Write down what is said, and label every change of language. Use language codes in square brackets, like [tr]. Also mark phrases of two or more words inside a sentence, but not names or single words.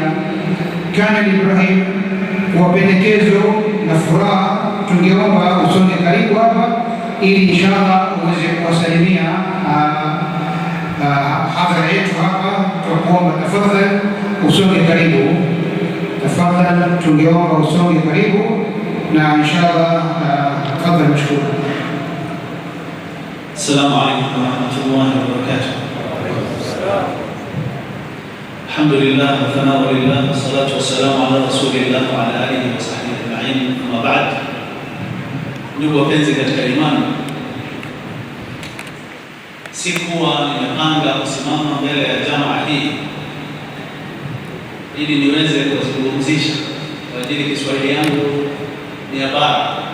[sw] Kana Ibrahim, kwa pendekezo na furaha, tungeomba usonge karibu hapa ili inshallah uweze kuwasalimia hadhara yetu hapa. Tunakuomba tafadhali usonge karibu, tafadhali tungeomba usonge karibu, na inshallah tafadhali mshukuru. [ar] السلام عليكم ورحمة الله وبركاته. الحمد لله والثناء لله والصلاة والسلام على رسول الله وعلى آله وصحبه أجمعين. أما بعد. [sw] Ndugu wapenzi katika imani, sikuwa nimepanga kusimama mbele ya jamaa hii ili niweze kuzungumzisha, kwa ajili Kiswahili yangu ni ya bara.